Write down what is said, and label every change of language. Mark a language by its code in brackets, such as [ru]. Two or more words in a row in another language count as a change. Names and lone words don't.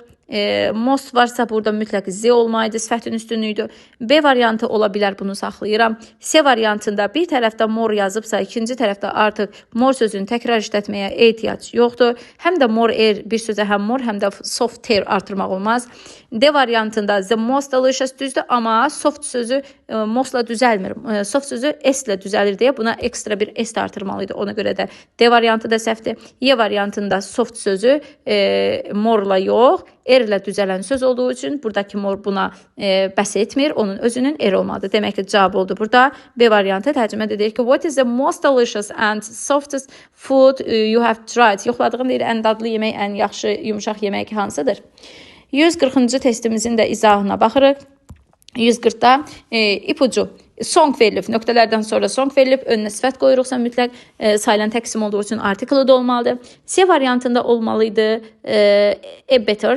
[az] Most varsa burada mütləq Z olmalıydı, sifətin üstünlüyüdür. B variantı ola bilər, bunu saxlayıram. C variantında bir tərəfdə more yazıbsa, ikinci tərəfdə artıq more sözünü təkrar işlətməyə ehtiyac yoxdur. Həm də more bir sözə həm more, həm də soft ter artırmaq olmaz. D variantında [en] the most delicious [az] düzdür, amma soft sözü mostla düzəlmir. Soft sözü S-lə düzəlir deyə buna ekstra bir S artırmalıydı. Ona görə də D variantı da səhvdir. Y variantında soft sözü more-la yox, R-lə düzələn söz olduğu üçün buradakı more buna bəs etmir. Onun özünün R olmalıdır. Demək ki, cavab oldu burada. B variantı tərcümədə deyir ki, [en] what is the most delicious and softest food you have tried? [az] Yoxladığın deyir, ən dadlı yemək, ən yaxşı, yumuşaq yemək hansıdır? 140-cı testimizin də izahına baxırıq. 140-da ipucu. Song verilib, nöqtələrdən sonra song verilib, önünə sifət qoyuruqsa mütləq sayılan təqsim olduğu üçün artiklı da olmalıdır. C variantında olmalıydı better.